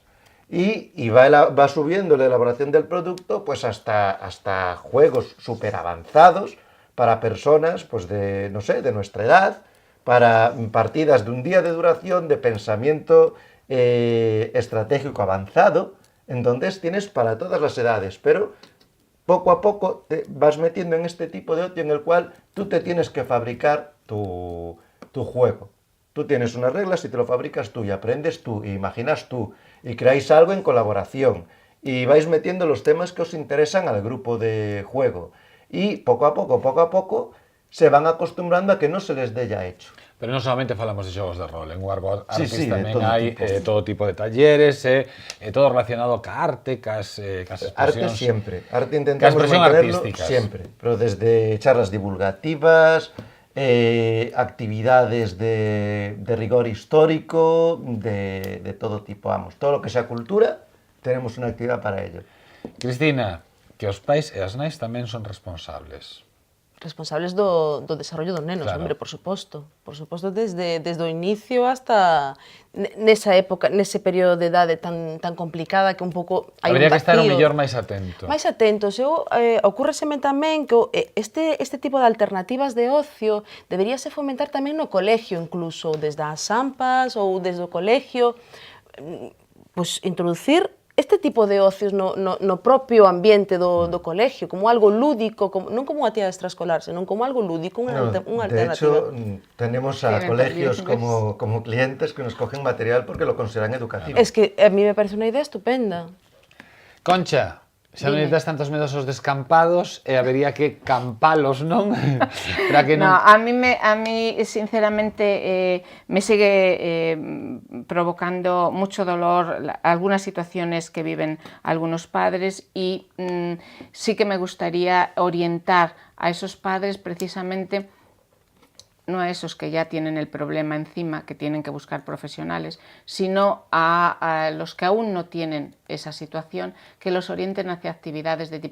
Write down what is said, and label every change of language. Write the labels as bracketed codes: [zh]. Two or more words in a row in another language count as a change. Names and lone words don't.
[es] Y va subiendo la elaboración del producto pues hasta juegos súper avanzados para personas pues de, no sé, de nuestra edad, para partidas de un día de duración de pensamiento estratégico avanzado, en donde tienes para todas las edades, pero poco a poco te vas metiendo en este tipo de ocio en el cual tú te tienes que fabricar tu juego. Tú tienes unas reglas y te lo fabricas tú y aprendes tú y imaginas tú y creáis algo en colaboración y vais metiendo los temas que os interesan al grupo de juego y poco a poco se van acostumbrando a que no se les dé ya hecho. [gl] Pero non solamente falamos de xogos de rol, en Wargo Artis Sí, tamén todo hai todo tipo de talleres, todo relacionado ca arte, cas expresións. [es] Arte siempre, arte [gl] Ca [es] intentamos [gl] expresión [es] mantenerlo [gl] artísticas. [es] siempre, pero desde charlas divulgativas, actividades de rigor histórico, de todo tipo, vamos, todo lo que sea cultura, tenemos una actividad para ello. [gl] Cristina, que os pais e as nais tamén son responsables. Responsables do desarrollo dos nenos, Claro. hombre, por suposto, desde o inicio hasta nesa época, nese período de idade tan complicada que un pouco hai un Habría que estar o vacío. mellor máis atento. Máis atentos. Ocúrreseme tamén que este tipo de alternativas de ocio deberíase fomentar tamén no colegio, incluso desde as AMPAs ou desde o colegio, pois introducir este tipo de ocios no propio ambiente do colegio, como algo lúdico, non como unha actividade extraescolar, senón como algo lúdico, unha [es] De [gl] alternativa. [es] hecho, tenemos a Tienen colegios talleres. como clientes que nos cogen material porque lo consideran educativo. Es que a mí me parece [gl] unha idea estupenda. Concha, xa non Dime. necesitas tantos medos aos descampados e habería que campalos, non? Para que [es] No, [gl] non... [es] a mí sinceramente me sigue provocando mucho dolor algunas situaciones que viven algunos padres y sí que me gustaría orientar a esos padres precisamente, no a esos que ya tienen el problema encima, que tienen que buscar profesionales, sino a los que aún no tienen esa situación, que los orienten hacia actividades de tipo...